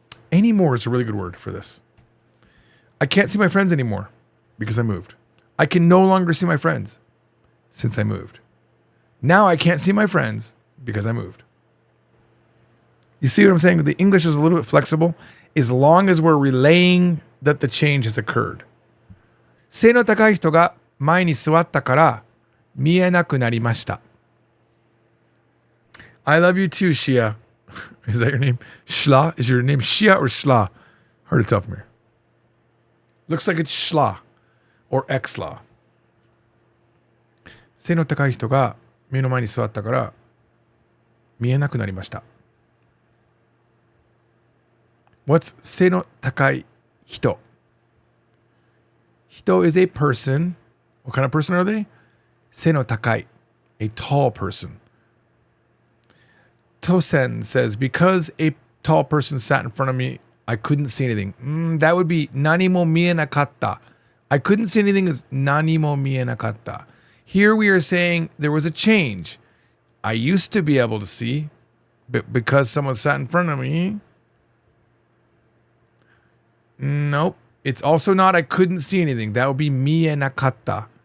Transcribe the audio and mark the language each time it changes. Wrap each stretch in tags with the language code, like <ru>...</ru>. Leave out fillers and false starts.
<en>Anymore is a really good word for this. I can't see my friends anymore because I moved. I can no longer see my friends since I moved. Now I can't see my friends because I moved. You see what I'm saying? The English is a little bit flexible as long as we're relaying that the change has occurred.</en> <ja>背の高い人が前に座ったから見えなくなりました.</ja> <en>I love you too, Shia. Is that your name? Shla? Is your name Shia or Shla? Hard to tell from here. Looks like it's Shla or Xla.</en> <ja>背の高い人が目の前に座ったから見えなくなりました.</ja> <en>What's 背の高い人? Hito is a person. What kind of person are they? 背の高い, a tall person. Tosen says, because a tall person sat in front of me, I couldn't see anything. That would be 何も見えなかった. I couldn't see anything is 何も見えなかった. Here we are saying there was a change. I used to be able to see, but because someone sat in front of me, Nope. It's also not I couldn't see anything. That would be mienakatta.</en>